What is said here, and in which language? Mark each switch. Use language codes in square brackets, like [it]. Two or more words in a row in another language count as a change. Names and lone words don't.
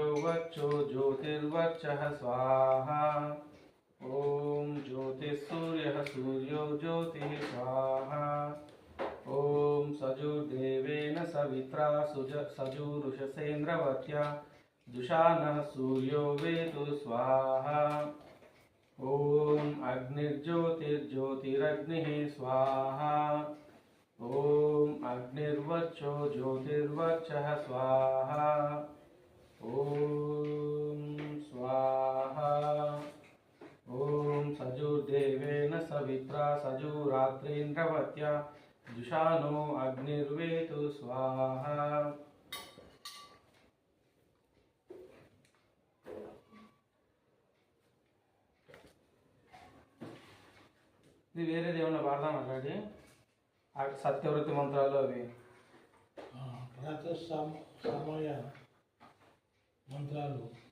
[sa] वक्षो ज्योतिर्वक्षः स्वाहा ॐ ज्योतिः सूर्यः सूर्यो ज्योतिः स्वाहा ॐ सजुर्देवेन सवित्रा सजुरुषसेन्द्रवत्या जुषानः सूर्यो वेतु स्वाहा ॐ अग्निर्ज्योतिर्ज्योतिरग्निः स्वाहा ॐ अग्निर्वक्षो ज्योतिर्वक्षः स्वाहा ॐ स्वाहा ॐ सजुर्देवेन सवित्रा सजुरात्रेन्द्रवत्या जुषानो अग्निर्वेतु स्वाहा। [te] ఇది వేరేది ఏమన్నా వాడదాం అట్లాంటి సత్యవృత్తి మంత్రాలు అవి సమయ మంత్రాలు